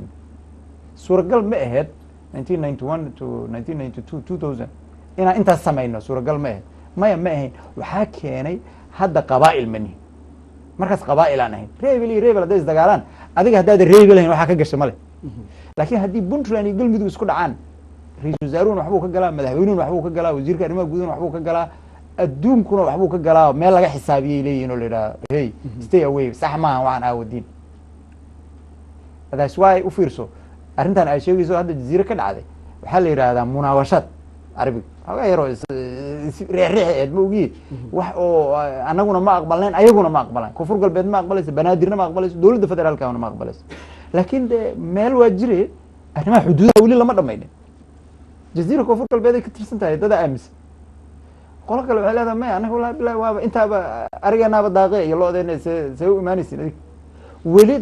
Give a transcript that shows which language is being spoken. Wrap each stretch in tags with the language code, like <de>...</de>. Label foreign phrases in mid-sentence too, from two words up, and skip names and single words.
<so>tagnay suuragal ma ahayd 1991 to 1992 2000 inaan intaas samayno suuragal ma ahayd maya ma ahayn waxaa keenay hadda qabaa'il manihi markaas qabaa'il aan ahayn reebel iyo reebel hadday isdagaalaan adiga haddaada reebi lahayn waxaa ka gasha male laakiin haddii puntland iyo galmudug isku dhacaan ra-iisul wasaaruhuna waxbuu ka galaa madaxweynuhuna waxbuu ka galaa wasiirka arrimaha guudahuna waxbuu ka galaa adduunkuna waxbuu ka galaa meel laga xisaabiyay leeyihin oo la yidhaha</so> <en>hey stay away</en> <so>sax maaha waxaan aawadiin</so> <en>that's why</en> <so>u fiirso arrintan ay sheegayso hadda jaziire ka dhacday waxaa la yidhaahdaa munaawashaad carabiga xoogaa yaroo reexreexeed ma ogiye wax oo anaguna ma aqbalnayn ayaguna ma aqbalaan koonfur galbeed ma aqbalayso banaadirna ma aqbalayso dowladda federaalkana ma aqbalayso laakiin de meel waa jire arrimaha xuduudaha weli lama dhamaynin jaziira koonfur galbeed ay ka tirsan tahay dada aaminsan qolo kale waxay leedahay maya anaga</so> <ar>والله بالله</ar> <so>waaba intaaba arigeenaaba daaqe iyo loodeena see u imaanaysin adig weli</so>